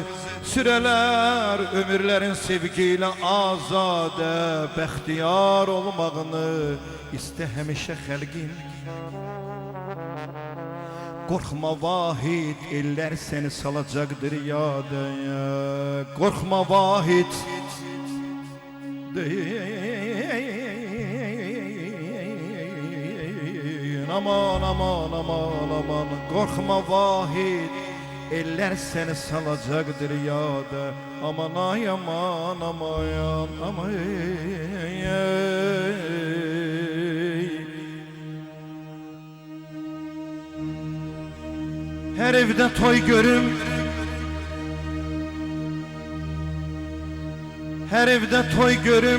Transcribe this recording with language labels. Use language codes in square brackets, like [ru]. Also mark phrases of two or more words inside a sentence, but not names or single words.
[tr] Süreler ömürlerin sevgiyle azade. [az] Bəxtiyar olmağını iste həmişə xəlqin. Qorxma vahid, eller seni salacaqdır yada. Qorxma vahid, aman aman aman aman. Qorxma vahid, eller seni salacaqdır yada. Aman ay aman aman aman. Her evde toy görüm, her evde toy görüm.